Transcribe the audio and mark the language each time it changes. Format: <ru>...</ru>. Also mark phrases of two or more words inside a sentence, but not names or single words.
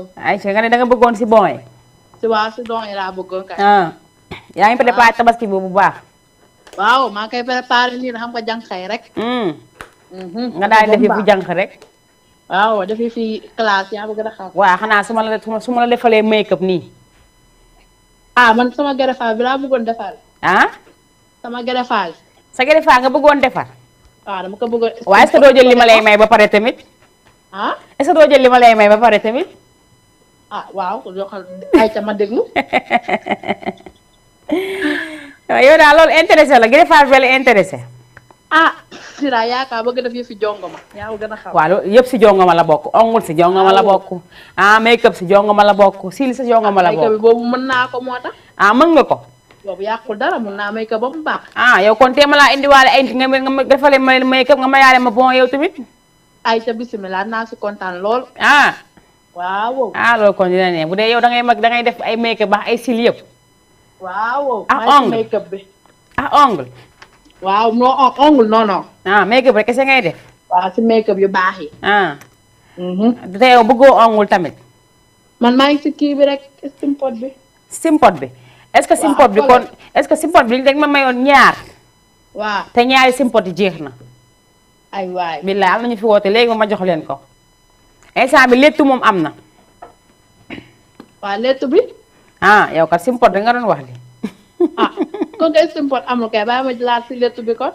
<wo>Aïcha nga ne da nga bëggoon si bon yi. si don yi laa bëggoon kay. yaa ngi préparé tabaski boobu bu baax. waaw maa ngi koy préparé nii xam nga jànq yi rek. nga daal di defi fu jànq rek. waaw defi fi classe yaa bëgg a xam. waaw xanaa su ma la defalee</wo> <en>make up</en> <wo>nii. man sama greffage bi laa bëggoon defar. sama greffage. sa greffage nga bëggoon defar. dama ko bëggoon. waaye</wo> <fr>est-ce que</fr> <wo>doo jël li ma lay may ba pare tamit.</wo> <fr>est-ce que</fr> <wo>doo jël li ma lay may ba pare tamit. waaw joxal Aïcha ma déglu. yow daal loolu intéressé la greffage bi la intéressé. Sira yaakaar bëgg def yëfi jongoma yaa gën a xam. waaw loolu yëpp si jongoma la bokk ongul si jongoma la bokk. make-up si jongoma la bokk sil si jongoma la bokk. make-up bi boobu mën naa ko moo tax. mën nga ko. boobu yàqul dara mën naa make-up ba mu baax. yow kon tee ma laa indiwaale ay nga defalee ma make-up nga ma yaale ma bon yow tamit. Aïcha bisimilah naa si kontaan lool. waaw. loolu kon dina ne bu dee yow da ngay def ay make-up ba ay sil yëpp. waaw. ongle make-up bi. ongle. waaw non ongle non. make-up rek kese ngay def. waaw si make-up yu baax yi. te yow bëggoo ongle tamit. man maa ngi si kii bi rek simpot bi. simpot bi.</wo> <fr>est-ce que</fr> <wo>simpot bi kon</wo> <fr>est-ce que</fr> <wo>simpot bi dañ ma mayoon ñaar. waaw te ñaari simpot yi jeex na. ay waay billaay am nañu fi woote léegi ma jox leen ko. instant bi léttu moom am na. waaw léttu bi. yow kat simpot da nga doon wax li. kon kay simpot amul kay bàyyi ma jëlaat si léttu bi kon.</wo>